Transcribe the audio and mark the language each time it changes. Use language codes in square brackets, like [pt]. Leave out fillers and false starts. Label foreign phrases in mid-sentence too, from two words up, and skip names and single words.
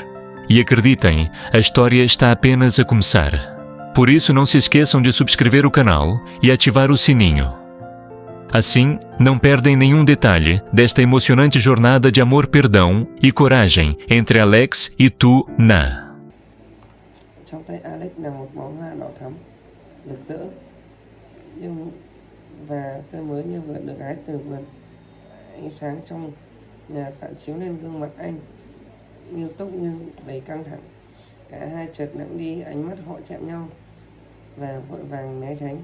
[pt] E acreditem, a história está apenas a começar. Por isso não se esqueçam de subscrever o canal e ativar o sininho. Assim, não perdem nenhum detalhe desta emocionante jornada de amor, perdão e coragem entre Alex e Tu Na. [vi] Trong tay Alex là một bó hoa đỏ thắm, rực rỡ, và tươi mới như vừa được hái từ vườn. Ánh sáng trong nhà phản chiếu lên gương mặt anh, nghiêm túc nhưng đầy căng thẳng. Cả hai chợt lặng đi, ánh mắt họ chạm nhau và vội vàng né tránh.